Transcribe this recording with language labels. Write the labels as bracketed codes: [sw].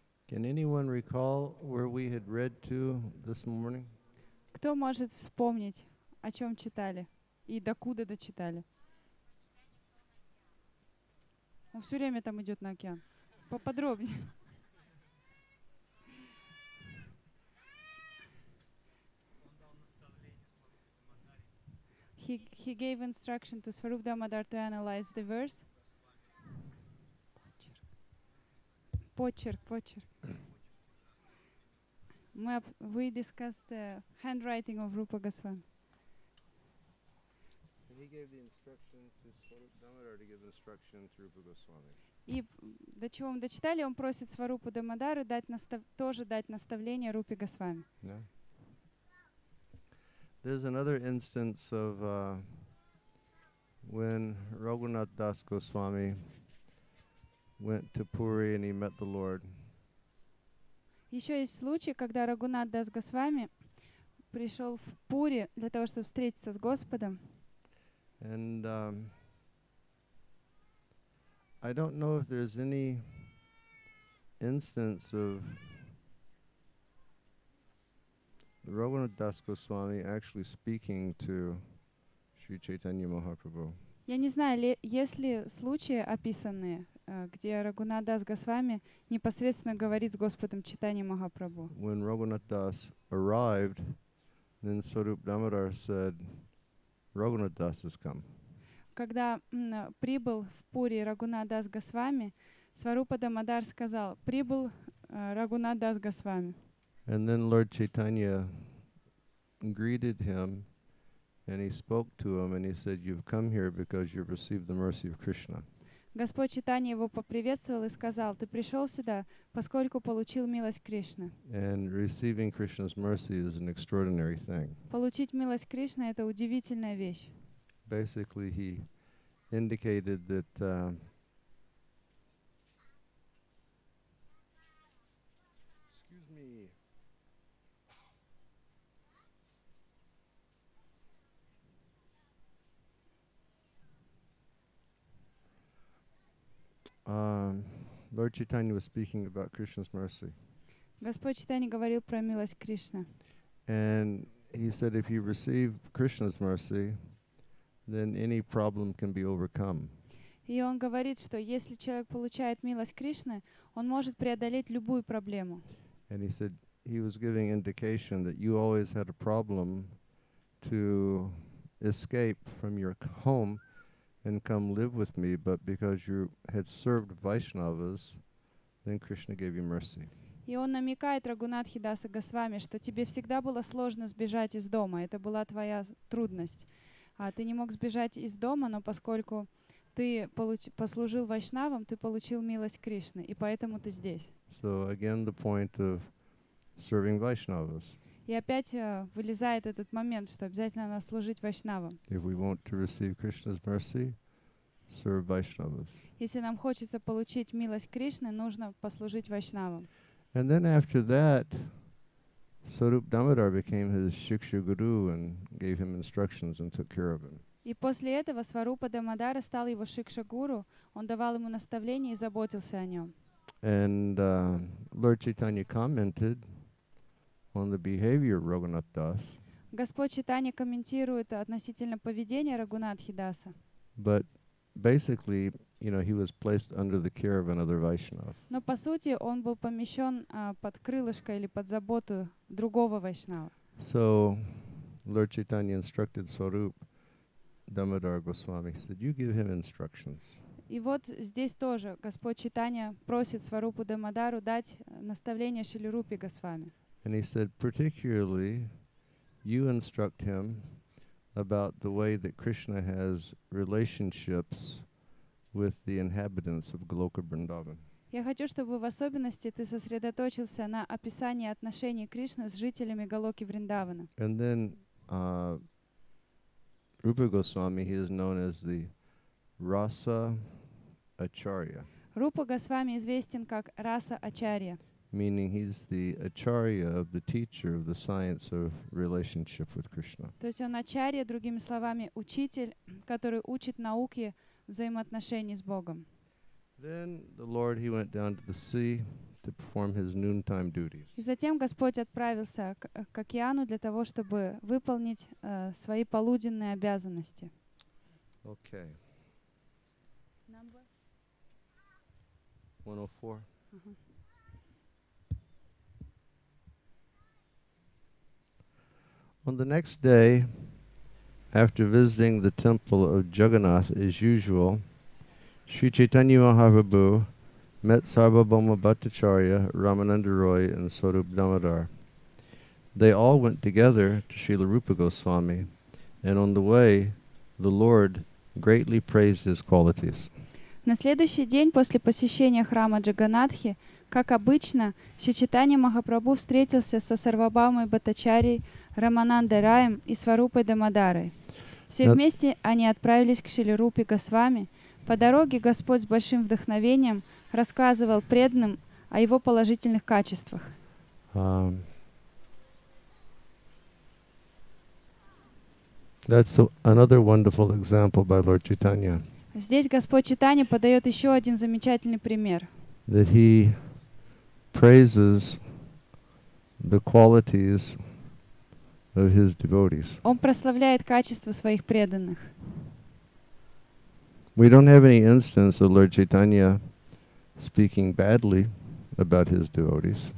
[en] Can anyone recall where we had read to this morning? [ru] Кто может вспомнить, о чем читали и докуда дочитали? Он все время там идет на океан. Поподробнее. [en] He gave instruction to Swarup Damodar to analyze the verse. [ru] Почерк. [en] We discussed the handwriting of Rupa Goswami. he gave the instruction to Swarup Damodar to give instruction to Rupa Goswami. [ru] И до чего мы дочитали, он просит Сварупу Дамодару тоже дать наставление Рупе Госвами. [en] Yeah. There's another instance of when Raghunath Das Goswami went to Puri and he met the Lord. [ru] Еще есть случай, когда Рагунат Дас Госвами пришел в Пури для того, чтобы встретиться с Господом. [en] And I don't know if there's any instance of Raghunath Das Goswami actually speaking to Sri Chaitanya Mahaprabhu. [ru] Я не знаю, есть ли случаи описанные, где Рагунат Дас Госвами непосредственно говорит с Господом Чайтанья Махапрабху. [en] When Raghunath Das arrived, then Swarup Damodar said, Raghunath Das has come. [ru] Когда прибыл в Пури Рагунат Дас Госвами, Сварупа Дамодар сказал: прибыл Рагунат Дас Госвами. [en] And then Lord Chaitanya greeted him and he spoke to him and he said, you've come here because you've received the mercy of Krishna. [ru] Господь Чайтанья его поприветствовал и сказал: ты пришел сюда, поскольку получил милость Кришны. [en] And receiving Krishna's mercy is an extraordinary thing. [ru] Получить милость Кришны — это удивительная вещь. [en] Basically, he indicated that excuse me. Lord Chaitanya was speaking about Krishna's mercy. [ru] Господь Чайтанья говорил про милость Кришны. [en] And he said if you receive Krishna's mercy, then any problem can be overcome. [ru] И он говорит, что если человек получает милость Кришны, он может преодолеть любую проблему. [en] And he said he was giving indication that you always had a problem to escape from your home and come live with me, but because you had served Vaishnavas, then Krishna gave you mercy. [ru] И он намекает Рагунатхи Даса Госвами, что тебе всегда было сложно сбежать из дома, это была твоя трудность. Ты не мог сбежать из дома, но поскольку ты послужил вайшнавам, ты получил милость Кришны, и поэтому ты здесь. [en] So again, the point of serving Vaishnavas. [ru] И опять вылезает этот момент, что обязательно надо служить вайшнавам. [en] If we want to receive Krishna's mercy, serve Vaishnavas. [ru] Если нам хочется получить милость Кришны, нужно послужить вайшнавам. [en] And then after that, Swarup Damodar became his Shiksha Guru and gave him instructions and took care of him. [ru] И после этого Сварупа Дамодара стал его Шикша-гуру, он давал ему наставления и заботился о нем. [en] And Lord Chaitanya commented on the behavior of Raghunath Das. [ru] Господь Чайтанья комментирует относительно поведения Рагунатхи Даса. [en] But basically, you know, he was placed under the care of another Vaishnava. [ru] Но по сути он был помещен под крылышко или под заботу другого вайшнава. [en] So Lord Chaitanya instructed Swarup Damodar Goswami, said, you give him instructions. [ru] И вот здесь тоже Господь Чайтанья просит Сварупу Дамодару дать наставление Шрили Рупе Госвами. [en] And he said, particularly, you instruct him about the way that Krishna has relationships with the inhabitants of Goloka Vrindavan. [ru] Я хочу, чтобы в особенности ты сосредоточился на описании отношений Кришны с жителями Галоки Вриндавана. [en] And then Rupa Goswami, he is known as the Rasa Acharya, [ru] Рупа Госвами известен как Раса Ачарья, [en] meaning he's the Acharya of the teacher of the science of relationship with Krishna. [ru] то есть он Ачарья, другими словами, учитель, который учит науке взаимоотношений с Богом. [en] Then the Lord, he went down to the sea to perform his noontime duties. [ru] И затем Господь отправился к океану для того, чтобы выполнить свои полуденные обязанности. [en] Okay. 104. On the next day, after visiting the temple of Jagannath as usual, Sri Chaitanya Mahaprabhu met Sarvabhauma Bhattacharya, Ramananda Roy, and Swarup Damodar. They all went together to Srila Rupa Goswami, and on the way, the Lord greatly praised his qualities. [ru] На следующий день после посещения храма Джаганатхи, как обычно, Шри Чайтанья Махапрабху встретился со Сарвабхаумой Бхаттачарьей, Раманандой Раем и Сварупой Дамадарой. Все вместе они отправились к Шриле Рупе Госвами. По дороге Господь с большим вдохновением рассказывал преданным о его положительных качествах. [en] That's another wonderful example by Lord Chaitanya. [ru] Здесь Господь Чайтанья подает еще один замечательный пример. [en] That he praises the qualities of his devotees. [ru] Он прославляет качества своих преданных. [en] We don't have any instance of Lord Chaitanya speaking badly about his devotees.